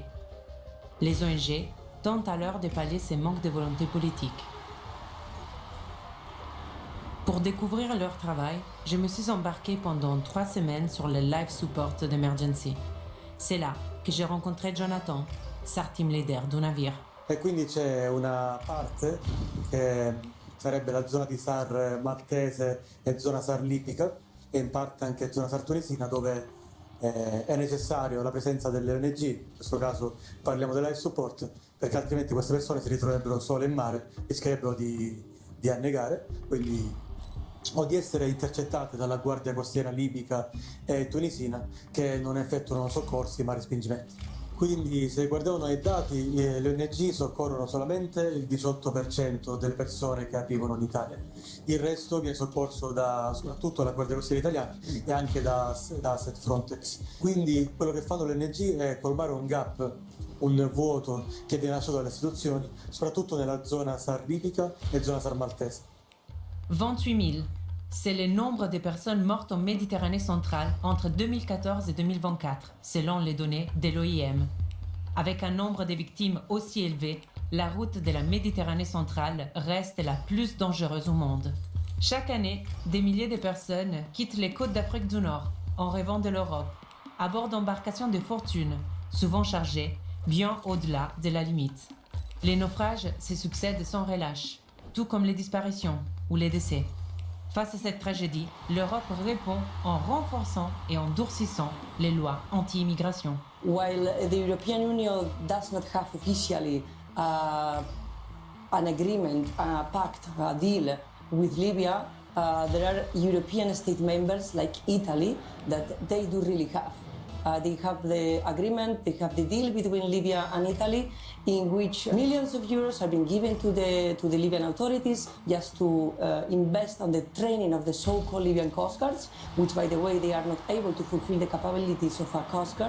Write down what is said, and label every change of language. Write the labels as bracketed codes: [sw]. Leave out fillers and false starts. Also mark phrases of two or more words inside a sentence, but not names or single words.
[fr] Les ONG tentent alors de pallier ces manques de volonté politique. Pour découvrir leur travail, je me suis embarquée pendant 3 semaines sur le Life Support d'Emergency. C'est là que j'ai rencontré Jonathan, [en] SAR team leader [fr] du navire. [it] E quindi c'è una parte che sarebbe la zona di SAR maltese e zona SAR libica e in parte anche zona SAR tunisina dove è necessario la presenza delle ONG, in questo caso parliamo del life support, perché altrimenti queste persone si ritroverebbero sole in mare, rischierebbero di annegare, quindi o di essere intercettate dalla guardia costiera libica e tunisina che non effettuano soccorsi ma respingimenti. Quindi se guardiamo i dati, le ONG soccorrono solamente il 18% delle persone che arrivano in Italia. Il resto viene soccorso soprattutto dalla Guardia Costiera italiana e anche da Asset Frontex. Quindi quello che fanno le ONG è colmare un gap, un vuoto che viene lasciato dalle istituzioni, soprattutto nella zona SAR libica e zona SAR maltese. [fr] 28 000, c'est le nombre de personnes mortes en Méditerranée centrale entre 2014 et 2024, selon les données de l'OIM. Avec un nombre de victimes aussi élevé, la route de la Méditerranée centrale reste la plus dangereuse au monde. Chaque année, des milliers de personnes quittent les côtes d'Afrique du Nord en rêvant de l'Europe, à bord d'embarcations de fortune, souvent chargées, bien au-delà de la limite. Les naufrages se succèdent sans relâche, tout comme les disparitions ou les décès. Face à cette tragédie, l'Europe répond en renforçant et en durcissant les lois anti-immigration. [en] While the European Union does not have officially an agreement, a pact, a deal with Libya, there are European state members like Italy that they do really have. They have the agreement, they have the deal between Libya and Italy in which millions of euros are being given to the Libyan authorities just to invest on the training of the so-called Libyan coast guards, which by the way they are not able to fulfill the capabilities of a coast guard.